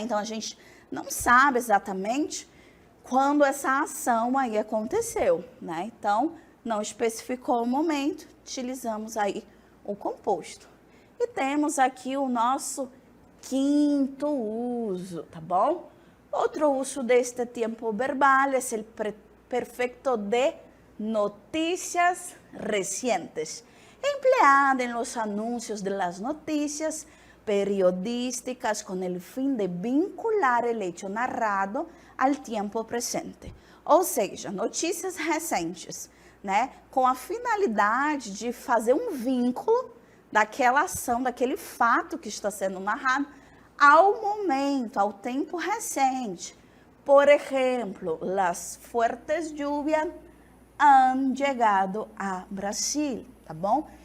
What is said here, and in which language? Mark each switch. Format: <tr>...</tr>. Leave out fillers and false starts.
<pt>Então a gente não sabe exatamente quando essa ação aí aconteceu, né? Então não especificou o momento, utilizamos aí o composto. E temos aqui o nosso quinto uso, tá bom? Outro uso deste tempo verbal é o</pt> <es>perfecto de noticias recientes, empleado en los anuncios de las noticias periodísticas con el fin de vincular el hecho narrado al tiempo presente.</es> <pt>Ou seja, notícias recentes, né? Com a finalidade de fazer um vínculo daquela ação, daquele fato que está sendo narrado ao momento, ao tempo recente. Por exemplo, as</pt> <es>fuertes lluvias han</es> <pt>chegado a Brasil, tá bom?</pt>